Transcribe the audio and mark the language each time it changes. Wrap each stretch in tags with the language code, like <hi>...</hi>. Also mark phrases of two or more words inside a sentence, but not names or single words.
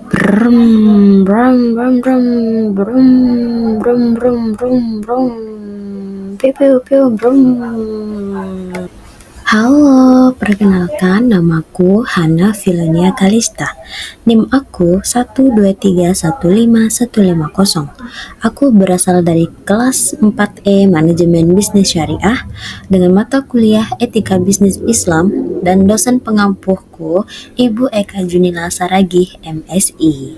<id>Brum, brum, brum, brum, brum, brum, brum, brum, brum. Piu, piu, piu, brum. Halo, perkenalkan namaku Hana Filenia Kalista. NIM aku 1231550. Aku berasal dari kelas 4E Manajemen Bisnis Syariah dengan mata kuliah Etika Bisnis Islam dan dosen pengampuhku Ibu Eka Junila Saragih, MSI.</id>